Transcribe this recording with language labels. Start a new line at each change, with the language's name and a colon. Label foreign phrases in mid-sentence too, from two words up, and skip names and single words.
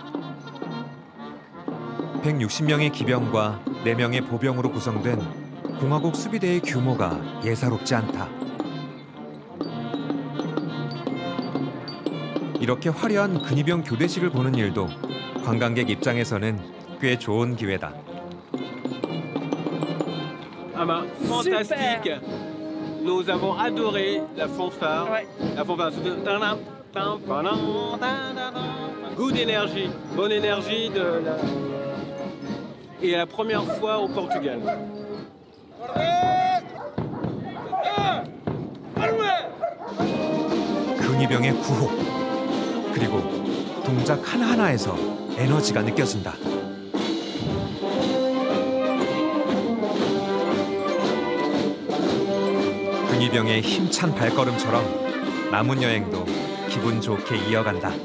Korean: 160명의 기병과 4명의 보병으로 구성된 공화국 수비대의 규모가 예사롭지 않다. 이렇게 화려한 근위병 교대식을 보는 일도 관광객 입장에서는 꽤 좋은 기회다.
French: Ah ben, fantastique. Nous avons adoré la fanfare. La fanfare, good énergie, bonne énergie de la... Et la première fois au Portugal.
Korean: 근위병의 구호, 그리고 동작 하나하나에서 에너지가 느껴진다. 근위병의 힘찬 발걸음처럼 남은 여행도 기분 좋게 이어간다.